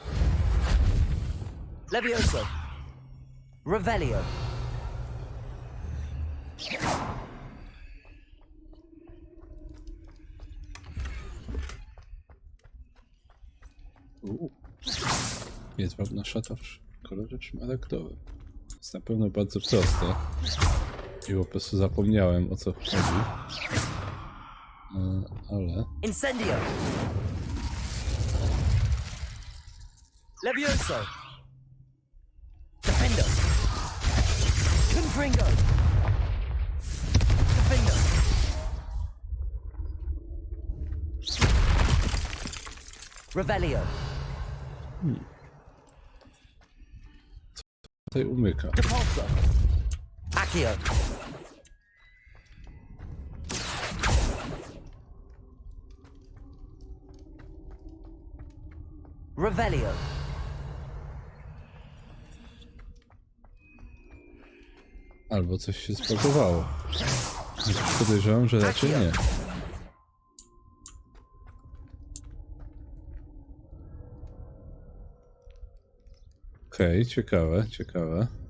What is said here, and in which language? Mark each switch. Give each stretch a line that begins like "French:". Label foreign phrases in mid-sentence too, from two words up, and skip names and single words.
Polish: Levioso! Revelio! Jedwabna szata w kolorze szmaragdowym. Jest na pewno bardzo proste. I po prostu zapomniałem, o co chodzi. Ale... Incendio! Levioso! Defendo! Confringo! Defendo! Revelio! Tutaj umyka. Depulso! Accio! Revelio! Albo coś się spakowało. Podejrzewam, że raczej nie. Okej, ciekawe, ciekawe.